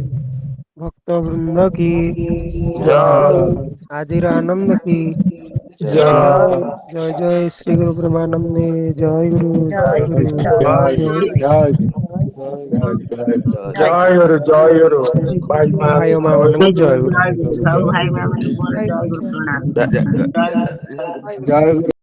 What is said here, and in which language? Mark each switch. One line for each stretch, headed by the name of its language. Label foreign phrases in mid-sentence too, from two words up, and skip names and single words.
Hindi: भक्त वृंद की, जय हाजिर आनंद की, जय जय जय श्री गुरु ब्रह्मानंद, जय गुरु जय गुरु जय जय। जय गुरु जय गुरु भाई भाई मान माँ
Odia: ମାନଙ୍କୁ ଜୟ ଗୁରୁ। ସବୁ ଭାଇ ମାନଙ୍କୁ ମୋର ଜୟ ଗୁରୁ ପ୍ରଣାମ।
Hindi: जय
Odia: ଜୟ ଗୁରୁ।
Hindi: जय